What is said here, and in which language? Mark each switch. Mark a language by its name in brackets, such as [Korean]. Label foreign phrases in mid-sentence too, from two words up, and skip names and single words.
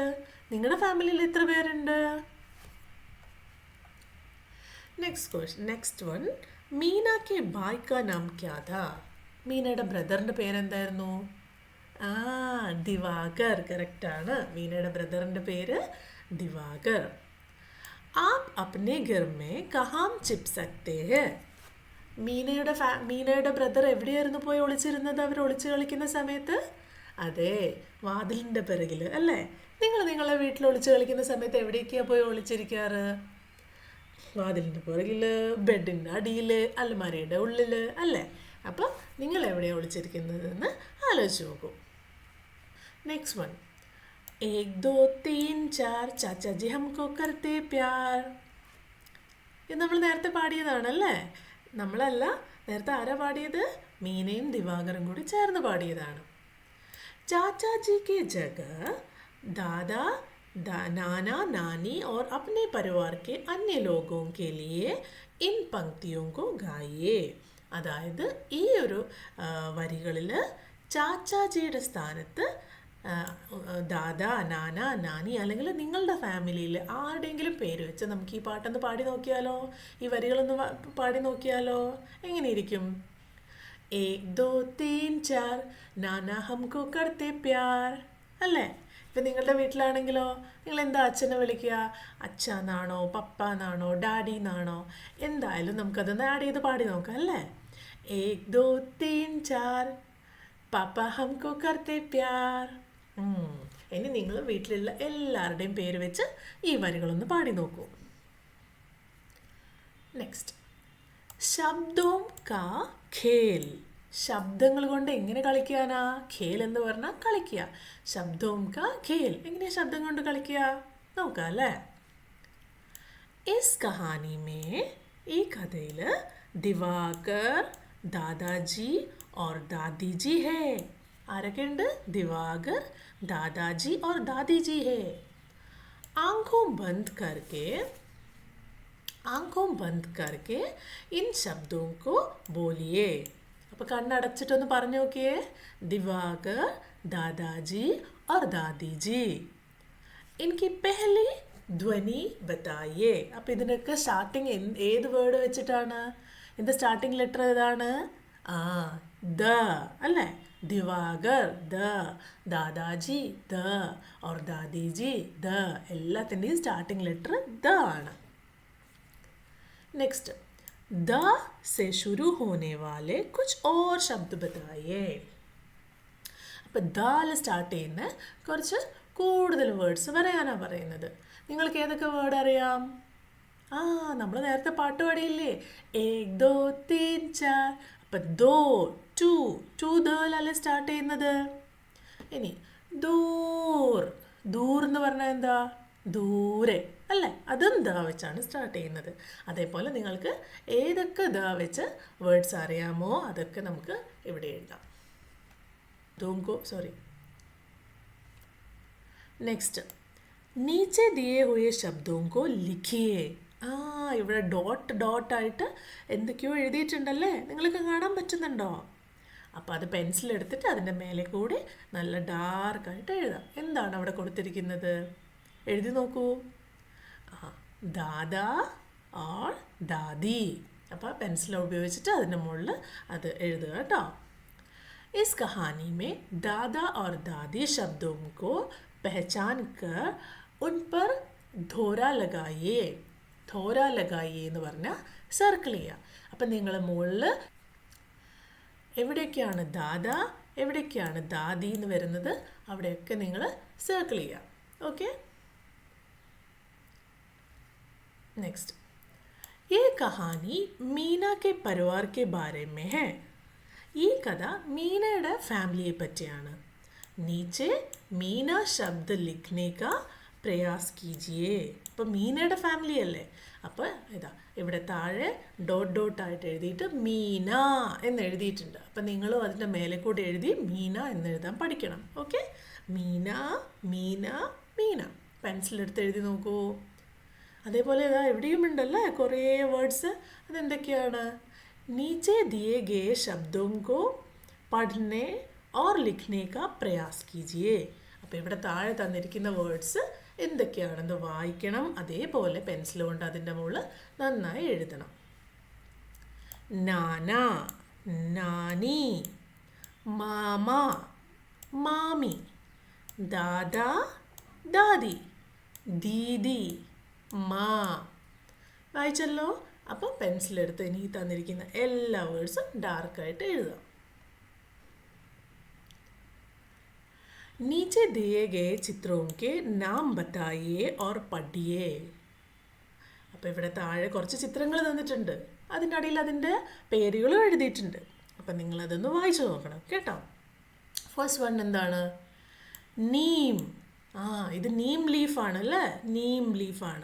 [Malayalam] നിങ്ങളുടെ ഫാമിലിയിൽ എത്ര പേരുണ്ട്? [English] next one, [Hindi] मीना के भाई का नाम क्या था. [Malayalam] മീനയുടെ ബ്രദറിൻ്റെ പേരെന്തായിരുന്നു? ദിവാകർ. കറക്റ്റാണ്, മീനയുടെ ബ്രദറിൻ്റെ പേര് ദിവാകർ. [Hindi] आप अपने घर में कहाँ छिप सकते हैं. [Malayalam] മീനയുടെ ബ്രദർ എവിടെയായിരുന്നു പോയി ഒളിച്ചിരുന്നത്? അവർ ഒളിച്ചു കളിക്കുന്ന സമയത്ത് അതെ, വാതിലിൻ്റെ പിറകിൽ അല്ലേ? നിങ്ങൾ നിങ്ങളെ വീട്ടിൽ ഒളിച്ച് കളിക്കുന്ന സമയത്ത് എവിടേക്കാണ് പോയി ഒളിച്ചിരിക്കാറ്? വാതിലിൻ്റെ പുറകിൽ, ബെഡിൻ്റെ അടിയിൽ, അലമാരയുടെ ഉള്ളിൽ അല്ലേ? അപ്പം നിങ്ങൾ എവിടെയാണ് ഒളിച്ചിരിക്കുന്നതെന്ന് ആലോചിച്ച് നോക്കൂ. [English] next one, [Hindi] एक दो तीन चार चाचा जी हमको करते प्यार. [Malayalam] ഇത് നമ്മൾ നേരത്തെ പാടിയതാണല്ലേ? നമ്മളല്ല, നേരത്തെ ആരാ പാടിയത്? മീനയും ദിവാകറും കൂടി ചേർന്ന് പാടിയതാണ്. [Hindi] चाचा के जगह दादा नाना नानी और अपने परिवार के अन्य लोगों के लिए इन पंक्तियों को गाइए. [Malayalam] അതായത് ഈ ഒരു വരികളിൽ ചാച്ചാജിയുടെ സ്ഥാനത്ത് ദാദാ, നാന, നാനി അല്ലെങ്കിൽ നിങ്ങളുടെ ഫാമിലിയിൽ ആരുടെയെങ്കിലും പേര് വെച്ച് നമുക്ക് ഈ പാട്ടൊന്ന് പാടി നോക്കിയാലോ? ഈ വരികളൊന്ന് പാടി നോക്കിയാലോ? എങ്ങനെയിരിക്കും? [Hindi] एक दो तीन चार नाना हमको करते प्यार അല്ലേ? [Malayalam] ഇപ്പം നിങ്ങളുടെ വീട്ടിലാണെങ്കിലോ നിങ്ങൾ എന്താ അച്ഛനെ വിളിക്കുക? അച്ഛ എന്നാണോ, പപ്പ എന്നാണോ, ഡാഡി എന്നാണോ? എന്തായാലും നമുക്കതൊന്ന് ആഡ് ചെയ്ത് പാടി നോക്കാം അല്ലേ? [Hindi] एक दो तीन चार पापा हमको करते प्यार. [Malayalam] ഇനി നിങ്ങൾ വീട്ടിലുള്ള എല്ലാവരുടെയും പേര് വെച്ച് ഈ വരികളൊന്ന് പാടി നോക്കൂ. [Hindi] നെക്സ്റ്റ്, शब्दों का खेल. [Malayalam] ശബ്ദങ്ങൾ കൊണ്ട് എങ്ങനെ കളിക്കാനാ? ഖേൽ എന്ന് പറഞ്ഞാൽ കളിക്കുക. [Hindi] शब्दों का खेल. [Malayalam] എങ്ങനെയാ ശബ്ദം കൊണ്ട് കളിക്കുക? നോക്കാം അല്ലേ? [Hindi] इस कहानी में, [Malayalam] ഈ കഥയിൽ ദിവാകർ, ദാദാജി [Hindi] और दादी जी है. [Malayalam] आरके ഉണ്ട്? [Hindi] दिवाकर, दादाजी और दादी जी है. आंखों बंद करके इन शब्दों को बोलिए. [Malayalam] അപ്പോൾ കണ്ണടച്ചിട്ടൊന്ന് പറഞ്ഞു നോക്കിയേ. [Hindi] दिवाकर, दादाजी और दादी जी. इनकी पहली ധ്വനി बताइए. [Malayalam] അപ്പോൾ ഇതിനൊക്കെ സ്റ്റാർട്ടിങ് ഏത് വേർഡ് വെച്ചിട്ടാണ്? ഇതിൻ്റെ സ്റ്റാർട്ടിങ് ലെറ്റർ ഏതാണ്? ദ അല്ലേ? ദിവാകർ ദ, ദാദാജി ദ, और ദാദിജി ദ. എല്ലാത്തിൻ്റെയും സ്റ്റാർട്ടിംഗ് ലെറ്റർ ദ ആണ്. നെക്സ്റ്റ്, [Hindi] द से शुरू होने वाले कुछ और शब्द बताइए. [Malayalam] അപ്പം ദാൽ സ്റ്റാർട്ട് ചെയ്യുന്ന കുറച്ച് കൂടുതൽ വേർഡ്സ് പറയാനാണ് പറയുന്നത്. നിങ്ങൾക്ക് ഏതൊക്കെ വേർഡ് അറിയാം? നമ്മൾ നേരത്തെ പാട്ട് പാടിയില്ലേ? [Hindi] एक दो तीन चार. [Malayalam] അപ്പം ദോ, ടു ദല്ലേ സ്റ്റാർട്ട് ചെയ്യുന്നത്. ഇനി ദൂർ. ദൂർ എന്ന് പറഞ്ഞാൽ എന്താ? ദൂരെ അല്ലേ? അതും ദ വെച്ചാണ് സ്റ്റാർട്ട് ചെയ്യുന്നത്. അതേപോലെ നിങ്ങൾക്ക് ഏതൊക്കെ ദ വെച്ച് വേർഡ്സ് അറിയാമോ അതൊക്കെ നമുക്ക് ഇവിടെ എഴുതാം. [Hindi] നെക്സ്റ്റ്, नीचे दिए हुए शब्दों को लिखिए. [Malayalam] ഇവിടെ ഡോട്ടായിട്ട് എന്തൊക്കെയോ എഴുതിയിട്ടുണ്ടല്ലേ? നിങ്ങൾക്ക് കാണാൻ പറ്റുന്നുണ്ടോ? അപ്പോൾ അത് പെൻസിലെടുത്തിട്ട് അതിൻ്റെ മേലെ കൂടി നല്ല ഡാർക്കായിട്ട് എഴുതാം. എന്താണ് അവിടെ കൊടുത്തിരിക്കുന്നത്? എഴുതി നോക്കൂ. [Hindi] दादा और दादी. [Malayalam] അപ്പോൾ പെൻസിൽ ഉപയോഗിച്ചിട്ട് അതിൻ്റെ മുകളിൽ അത് എഴുതുക കേട്ടോ. [Hindi] इस कहानी में दादा और दादी शब्दों को पहचान कर उन पर धोरा लगाइए. धोरा लगाई [Malayalam] എന്ന് പറഞ്ഞാൽ സർക്കിൾ ചെയ്യുക. അപ്പം നിങ്ങൾ മുകളിൽ എവിടെയൊക്കെയാണ് ദാദ, എവിടെയൊക്കെയാണ് ദാദി എന്ന് വരുന്നത് അവിടെയൊക്കെ നിങ്ങൾ സർക്കിൾ ചെയ്യുക. ഓക്കെ. നെക്സ്റ്റ്, [Hindi] ये कहानी मीना के परिवार के बारे में है. [Malayalam] ഈ കഥ മീനയുടെ ഫാമിലിയെ പറ്റിയാണ്. [Hindi] नीचे मीना शब्द लिखने का प्रयास कीजिए. [Malayalam] അപ്പം മീനയുടെ ഫാമിലി അല്ലേ? അപ്പോൾ ഇതാ ഇവിടെ താഴെ ഡോട്ടായിട്ട് എഴുതിയിട്ട് മീന എന്ന് എഴുതിയിട്ടുണ്ട്. അപ്പം നിങ്ങളും അതിൻ്റെ മേലെ കൂടെ എഴുതി മീന എന്നെഴുതാൻ പഠിക്കണം. ഓക്കെ. മീന മീന മീന. പെൻസിലെടുത്ത് എഴുതി നോക്കൂ. അതേപോലെ ഇതാ എവിടെയും ഉണ്ടല്ലേ കുറേ വേർഡ്സ്. അതെന്തൊക്കെയാണ്? [Hindi] नीचे दिए गए शब्दों को पढ़ने और लिखने का प्रयास कीजिए. [Malayalam] അപ്പോൾ ഇവിടെ താഴെ തന്നിരിക്കുന്ന വേർഡ്സ് എന്തൊക്കെയാണെന്ന് വായിക്കണം. അതേപോലെ പെൻസിൽ കൊണ്ട് അതിൻ്റെ മുകളിൽ നന്നായി എഴുതണം. നാന, നാനി, മാമ, മാമി, ദാദാ, ദാദി, ദീദി, മാ. വായിച്ചല്ലോ? അപ്പോൾ പെൻസിലെടുത്ത് ഇനി തന്നിരിക്കുന്ന എല്ലാ വേർഡ്സും ഡാർക്കായിട്ട് എഴുതാം. [Hindi] नीचे दिए गए चित्रों के नाम बताइए और पढ़िए. [Malayalam] അപ്പോൾ ഇവിടെ താഴെ കുറച്ച് ചിത്രങ്ങൾ തന്നിട്ടുണ്ട്. അതിൻ്റെ അടിയിൽ അതിൻ്റെ പേരുകളും എഴുതിയിട്ടുണ്ട്. അപ്പം നിങ്ങളതൊന്ന് വായിച്ചു നോക്കണം കേട്ടോ. [English] first one [Malayalam] എന്താണ്? നീം. ഇത് നീം ലീഫാണ് അല്ലേ? നീം ലീഫാണ്.